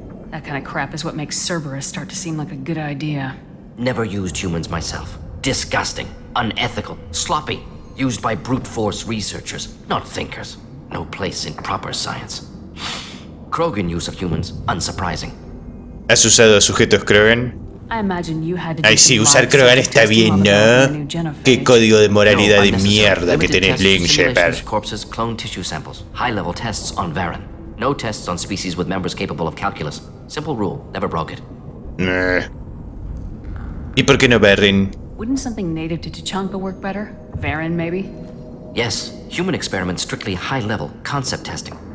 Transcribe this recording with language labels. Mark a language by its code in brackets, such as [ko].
[en] That kind of crap is what makes Cerberus start to seem like a good idea. Never used humans myself. Disgusting, unethical, sloppy. Used by brute force researchers, not thinkers. No place in proper science. Krogan use of humans, unsurprising. [es] ¿Has usado sujetos Krogan? Ay, sí, usar Krogan está bien, ¿no? Qué código de moralidad de mierda que tenés, Link Shepard. [en] Corpses, clone tissue samples, high-level tests on Varen. No tests on species with members capable of calculus. Simple rule, never broke it. [es] ¿Y por qué no Varen? [en] Wouldn't something native to Tuchanka work better? Varen, maybe? Yes, human experiments strictly high-level, concept testing.